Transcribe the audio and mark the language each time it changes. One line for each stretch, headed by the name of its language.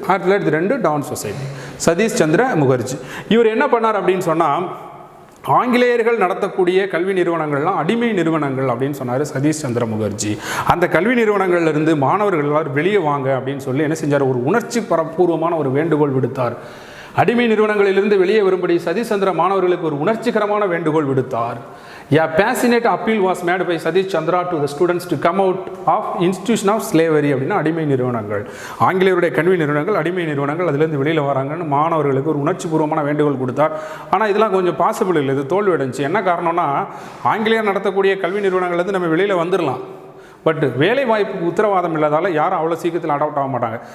Tamil: 1902 Don society, Satish சந்திர முகர்ஜி. இவர் என்ன பண்ணார் அப்படின்னு சொன்னால், ஆங்கிலேயர்கள் நடத்தக்கூடிய கல்வி நிறுவனங்கள்லாம் அடிமை நிறுவனங்கள் அப்படின்னு சொன்னார் சதீஷ் சந்திர முகர்ஜி. அந்த கல்வி நிறுவனங்கள்லேருந்து மாணவர்கள் எல்லாரும் வெளியே வாங்க அப்படின்னு சொல்லி என்ன செஞ்சார், ஒரு உணர்ச்சி பூர்வமான ஒரு வேண்டுகோள் விடுத்தார். அடிமை நிறுவனங்களிலிருந்து வெளியே வரும்படி சதீஷ் சந்திர மாணவர்களுக்கு ஒரு உணர்ச்சிகரமான வேண்டுகோள் விடுத்தார்.
English: A passionate appeal was made by Satish Chandra to the students to come out of institution of slavery.
Tamil: அப்படின்னா அடிமை நிறுவனங்கள், ஆங்கிலேயருடைய கல்வி நிறுவனங்கள், அடிமை நிறுவனங்கள், அதுலேருந்து வெளியில் வராங்கன்னு மாணவர்களுக்கு ஒரு உணர்ச்சி பூர்வமான வேண்டுகோள் கொடுத்தார். ஆனால் இதெல்லாம் கொஞ்சம் பாசிபிள் இல்லை, இது தோல்வி அடைஞ்சி. என்ன காரணம்னா, ஆங்கிலேயர் நடத்தக்கூடிய கல்வி நிறுவனங்கள்லேருந்து நம்ம வெளியில் வந்துடலாம், பட் வேலை வாய்ப்புக்கு உத்தரவாதம் இல்லாதால யாரும் அவ்வளோ சீக்கிரத்தில் அடாப்ட் ஆக மாட்டாங்க.